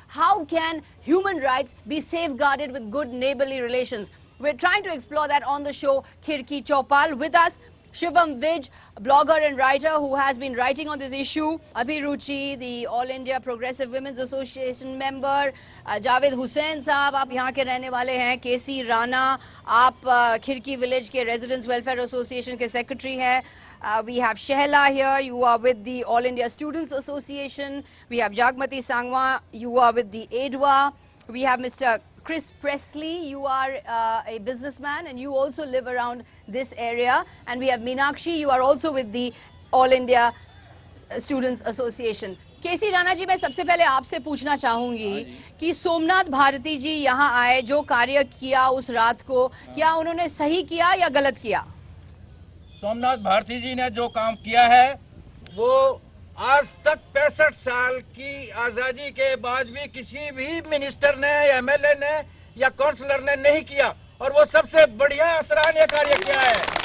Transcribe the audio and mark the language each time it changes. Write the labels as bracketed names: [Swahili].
[English] How can human rights be safeguarded with good neighborly relations? We're trying to explore that on the show Khirki Chopal. With us, Shivam Vij, blogger and writer who has been writing on this issue. Abhiruchi, the All India Progressive Women's Association member. [Hindi] Javed Hussain साहब, आप यहाँ के रहने वाले हैं. KC Rana, आप खिड़की village के Residents Welfare Association के secretary हैं. [English] We have Shehla here, you are with the All India Students Association. We have Jagmati Sangwa, you are with the AIDWA. We have Mr. Chris Presley, you are a businessman and you also live around this area. And we have Meenakshi, you are also with the All India Students Association. [Hindi] केसी राणा जी, मैं सबसे पहले आपसे पूछना चाहूंगी कि सोमनाथ भारती जी यहाँ आए, जो कार्य किया उस रात को, क्या उन्होंने सही किया या गलत किया? सोमनाथ भारती जी ने जो काम किया है वो आज तक 65 साल की आजादी के बाद भी किसी भी मिनिस्टर ने, एमएलए ने या काउंसलर ने नहीं किया, और वो सबसे बढ़िया सराहनीय कार्य किया है.